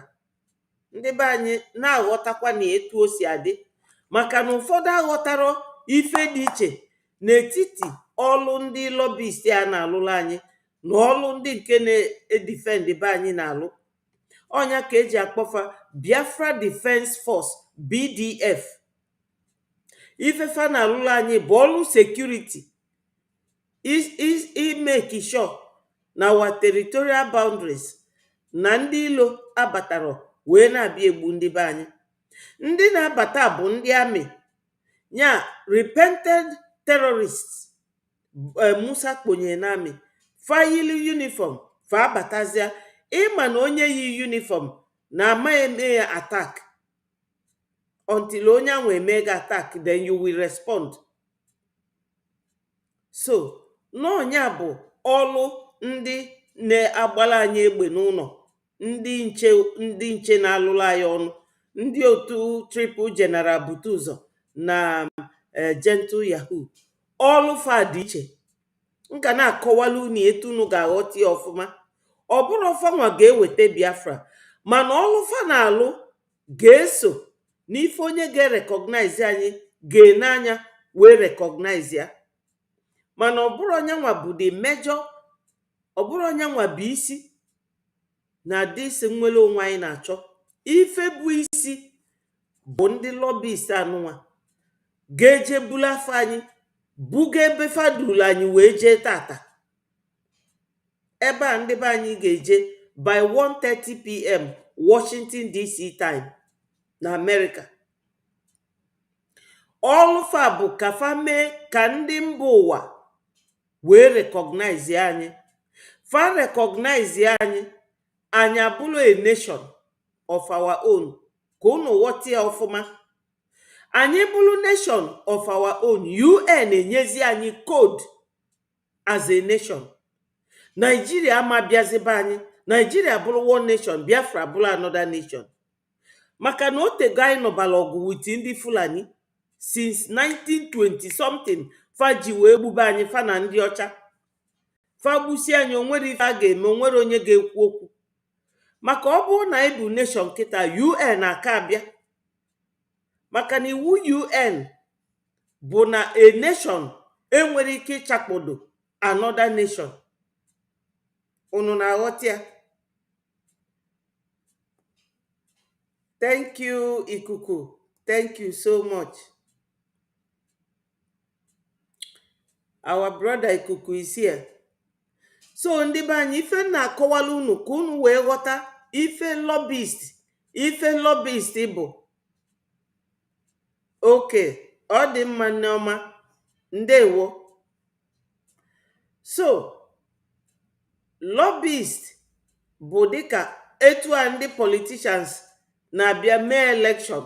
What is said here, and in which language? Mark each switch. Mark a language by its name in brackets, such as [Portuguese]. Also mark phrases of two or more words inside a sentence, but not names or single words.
[Igbo] Ndị be anyị na-aghọtakwa na etu o si adị, maka na ụfọdụ aghọtara ife dị iche n'etiti ọlụ ndị lobbyist a na-alụla anyị na ọlụ ndị nke na-edifend be anyị na-alụ. Ọnya ka eji akpọfa Biafra Defense Force, BDF. Ifefa na-alụla anyị bụ ọlụ security, imeki sure na [English] our territorial boundaries [Igbo] na ndị ilo abatara wee na-abịa egbu ndị be anyị. Ndị na-abata bụ ndị amị, nya [English] repented terrorists. [Igbo] Musa kponye n'amị fayili uniform fa abatazia. Ịma na onye yi uniform na ama eme ya [English] attack until [Igbo] onye ahụ emega [English] attack, then you will respond. [Igbo] So n'ọnya bụ ọlụ ndị na-agbala anyị egbe n'ụlọ, ndị nche na-alụla anyị ọnụ, ndị otu [English] triple general [Igbo] bute ụzọ na [English] gentle yahoo. [Igbo] Ọlụfa dị iche. M ga na-akọwala unu etu unu ga-aghọta ya ọfụma. Ọ bụrụ ọfanwa ga-eweta Biafra, mana ọlụfa na-alụ ga-eso n'ife onye ga-recognize anyị ga-ene anya wee recognize ya. Mana ọ bụrụ onyanwa bụ [English] the major, [Igbo] ọ bụrụ onyanwa bụ isi na disi nwere onwe anyị na-achọ. Ife bụ isi bụ ndị lobbyist anụnwa ga-eje bulu afọ anyị buga ebe fadulu anyị wee jee tata. Ebe a ndị be anyị ga-eje by 1:30 p.m. Washington DC time na America. Ọlụfa bụ ka fa mee ka ndị mba ụwa wee recognize anyị. Fa recognize anyị, anyị abụrụ [English] a nation of our own. [Igbo] Ka unu ghọta ya ọfụma. Anyị bụrụ [English] nation of our own, [Igbo] UN enyezi anyị [English] code as a nation. [Igbo] Nigeria ama bịazibe anyị. Nigeria bụrụ [English] one nation, [Igbo] Biafra bụrụ [English] another nation. [Igbo] Maka na otego anyị nọbala ọgụ with ndị Fulani [English] since 1920 something. [Igbo] Fa ji wee gbube anyị, fa na ndị ọcha. Fa gbusi anyị, onwere ife a ga-eme, onwere onye ga-ekwu okwu. Maka ọ bụrụ na anyị bụ nation kịta, UN aka abịa. Maka na iwu UN bụ na [English] a nation [Igbo] enwere ike ịchakpodo [English] another nation. [Igbo] Unu na-aghọta ya? [English] Thank you, Ikuku. Thank you so much. Our brother Ikuku is here. [Igbo] So ndị be anyị, ife na-akọwala unu ka unu wee ghọta ife lobbyist bụ. Okay, ọ dị mma Nneoma. Ndewo. So lobbyist bụ dịka etu a ndị politicians na-abịa mee election.